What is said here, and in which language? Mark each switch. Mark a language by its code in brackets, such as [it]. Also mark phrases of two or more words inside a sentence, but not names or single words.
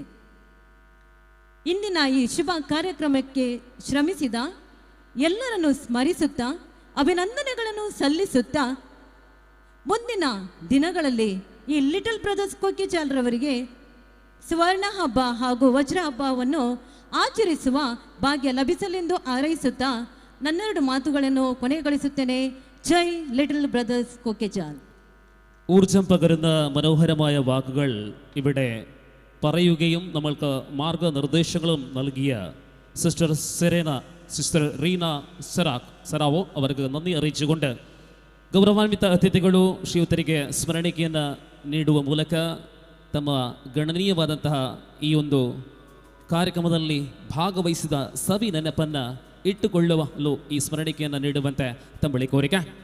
[kn] ಇಂದಿನ ಈ ಶುಭ ಕಾರ್ಯಕ್ರಮಕ್ಕೆ ಶ್ರಮಿಸಿದ ಎಲ್ಲರನ್ನು ಸ್ಮರಿಸುತ್ತಾ ಅಭಿನಂದನೆಗಳನ್ನು ಸಲ್ಲಿಸುತ್ತಾ, ಮುಂದಿನ ದಿನಗಳಲ್ಲಿ ಈ ಲಿಟಲ್ ಬ್ರದರ್ಸ್ ಕೊಕ್ಕೆಚಾಲ್ರವರಿಗೆ ಸುವರ್ಣ ಹಬ್ಬ ಹಾಗೂ ವಜ್ರ ಹಬ್ಬವನ್ನು ಆಚರಿಸುವ ಭಾಗ್ಯ ಲಭಿಸಲೆಂದು ಹಾರೈಸುತ್ತಾ ನನ್ನೆರಡು ಮಾತುಗಳನ್ನು ಕೊನೆಗೊಳಿಸುತ್ತೇನೆ. [ml] ജയ് ലിറ്റിൽ ബ്രദേഴ്സ് കൊക്കെച്ചാൽ. ഊർജം പകരുന്ന മനോഹരമായ വാക്കുകൾ ഇവിടെ പറയുകയും നമ്മൾക്ക് മാർഗനിർദ്ദേശങ്ങളും നൽകിയ സിസ്റ്റർ റീന [kn] ಸೆರಾವೋ ಅವರಿಗೆ [ml] ನന്ദി അറിയിച്ചുകൊണ്ട് [kn] ಗೌರವಾನ್ವಿತ ಅತಿಥಿಗಳು ಶ್ರೀಯುತರಿಗೆ ಸ್ಮರಣಿಕೆಯನ್ನು ನೀಡುವ ಮೂಲಕ ತಮ್ಮ ಗಣನೀಯವಾದಂತಹ ಈ ಒಂದು ಕಾರ್ಯಕ್ರಮದಲ್ಲಿ ಭಾಗವಹಿಸಿದ ಸವಿ ನೆನಪನ್ನು ಇಟ್ಟುಕೊಳ್ಳಲು ಈ ಸ್ಮರಣಿಕೆಯನ್ನು ನೀಡುವಂತೆ ತಮ್ಮಳಿ ಕೋರಿಕೆ.